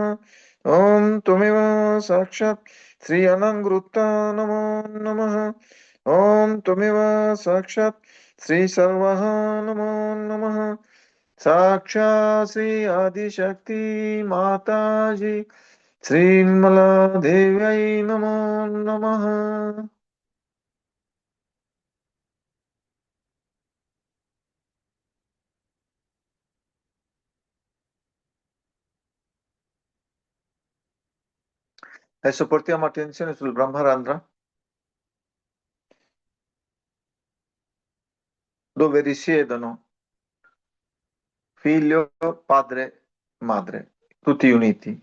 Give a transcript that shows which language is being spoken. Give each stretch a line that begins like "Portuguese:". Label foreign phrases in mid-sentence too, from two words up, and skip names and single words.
Sanskrit: ओम त्वमेव साक्षात् श्री अनंगृत्ता नमो नमः। ओम त्वमेव साक्षात् श्री सर्वः नमो नमः। साक्षात् श्री आदिशक्ति माताजी श्रीमला देव्यै नमो नमः।
Italian: Adesso portiamo attenzione sul Brahmarandra, dove risiedono figlio, padre, madre, tutti uniti.